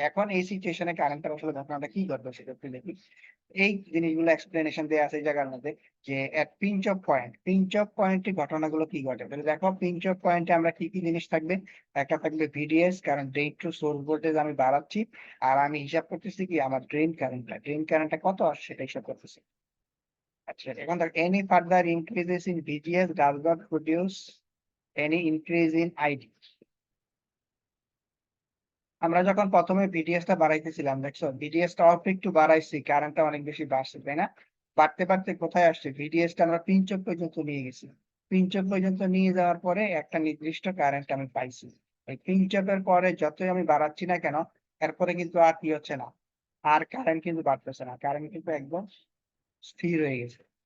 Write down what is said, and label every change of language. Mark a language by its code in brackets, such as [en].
[bn] এখন এই সিচুয়েশনে কারেন্টটা আসলে ঘটনাটা কি ঘটবে সেটা একটু দেখি। এই জিনিসগুলো এক্সপ্লেনেশন দেওয়া আছে এই জায়গার মধ্যে, যে এট পিঞ্চ অফ পয়েন্টে ঘটনাগুলো কি ঘটে। তাহলে দেখো, পিঞ্চ অফ পয়েন্টে আমরা কি কি জিনিস থাকবে, একটা থাকবে ভিডিএস, কারণ ড্রেন টু সোর্স ভোল্টেজ আমি বাড়াচ্ছি, আর আমি হিসাব করতেছি কি আমার ড্রেন কারেন্টটা কত আসছে সেটা হিসাব করতেছি। আচ্ছা এখন দেখ [en] any further increases in VGS does not produce any increase in ID. [bn] আমরা যখন প্রথমে ভিডিএস টা বাড়াইতেছিলাম দেখছো ভিডিএস টা অল্প একটু বাড়াইছি কারেন্টটা অনেক বেশি বাড়ছে তাই না? বাড়তে বাড়তে কোথায় আসছে ভিডিএস টা আমরা পিঞ্চ অফ পর্যন্ত নিয়ে গেছি। পিঞ্চ অফ পর্যন্ত নিয়ে যাওয়ার পরে একটা নির্দিষ্ট কারেন্ট আমি পাইছি। এই পিঞ্চ অফ এর পরে যতই আমি বাড়াচ্ছি না কেন এরপরে কিন্তু আর কি হচ্ছে না, আর কারেন্ট কিন্তু বাড়তেছে না, কারেন্ট কিন্তু একদম স্থির হয়ে গেছে।